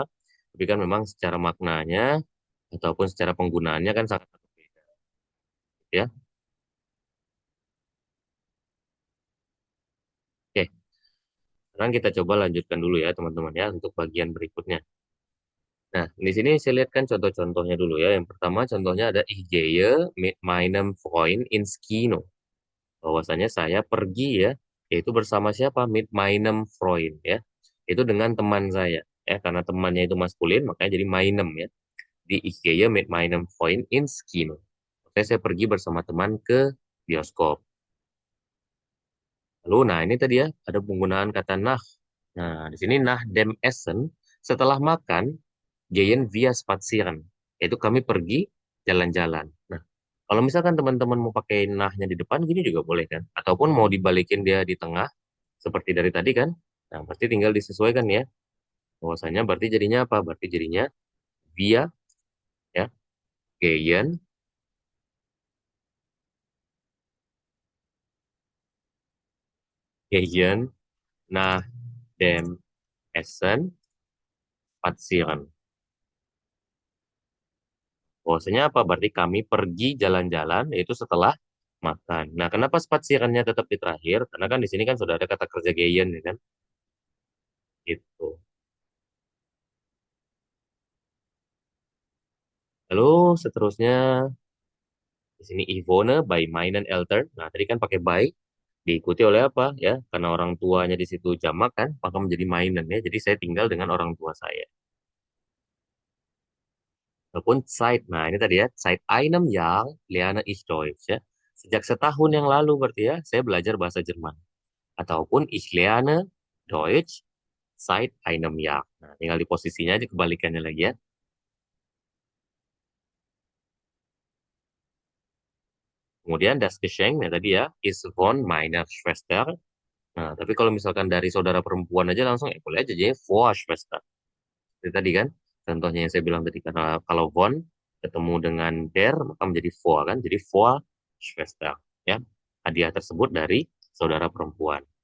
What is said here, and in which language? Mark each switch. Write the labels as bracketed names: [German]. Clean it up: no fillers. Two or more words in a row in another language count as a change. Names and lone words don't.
[Indonesian] Tapi kan memang secara maknanya ataupun secara penggunaannya kan sangat berbeda ya. Oke, sekarang kita coba lanjutkan dulu ya teman-teman ya untuk bagian berikutnya. Nah, di sini saya lihatkan contoh-contohnya dulu ya. Yang pertama contohnya ada [German] Ich gehe mit meinem Freund ins Kino. [Indonesian] Bahwasanya saya pergi ya, yaitu bersama siapa? [German] Mit meinem Freund [Indonesian] ya. Itu dengan teman saya. Ya, karena temannya itu maskulin, makanya jadi meinem ya. [German] Di Ich gehe mit meinem Freund ins Kino. [Indonesian] Oke, saya pergi bersama teman ke bioskop. Lalu, nah ini tadi ya, ada penggunaan kata nach. Nah, di sini [German] nach dem Essen, [Indonesian] setelah makan, [German] gehen wir spazieren. [Indonesian] Yaitu kami pergi jalan-jalan. Nah, kalau misalkan teman-teman mau pakai nahnya di depan, gini juga boleh kan? Ataupun mau dibalikin dia di tengah, seperti dari tadi kan? Nah, berarti tinggal disesuaikan ya. Bahwasanya berarti jadinya apa? Berarti jadinya via, ya, [German] gehen, gehen, nach dem Essen, spazieren. [Indonesian] Bahwasanya apa? Berarti kami pergi jalan-jalan, yaitu setelah makan. Nah, kenapa spasirannya tetap di terakhir? Karena kan di sini kan sudah ada kata kerja gehen, ya kan? Gitu. Lalu seterusnya di sini [German] Ivone by meinen Eltern. [Indonesian] Nah, tadi kan pakai by diikuti oleh apa ya? Karena orang tuanya di situ jamak kan, maka menjadi meinen ya. Jadi saya tinggal dengan orang tua saya. Ataupun seit. Nah, ini tadi ya, [German] seit einem Jahr lerne ich Deutsch ya. [Indonesian] Sejak setahun yang lalu berarti ya, saya belajar bahasa Jerman. [German] Ataupun ich lerne Deutsch seit einem Jahr. [Indonesian] Nah, tinggal di posisinya aja kebalikannya lagi ya. Kemudian [German] das Geschenk, [Indonesian] ya tadi ya, [German] ist von meiner Schwester. [Indonesian] Nah, tapi kalau misalkan dari saudara perempuan aja langsung, ya boleh aja jadi [German] vor Schwester. [Indonesian] Itu tadi kan, contohnya yang saya bilang tadi, karena kalau von ketemu dengan der, maka menjadi vor kan, jadi [German] vor Schwester. [Indonesian] Ya, hadiah tersebut dari saudara perempuan.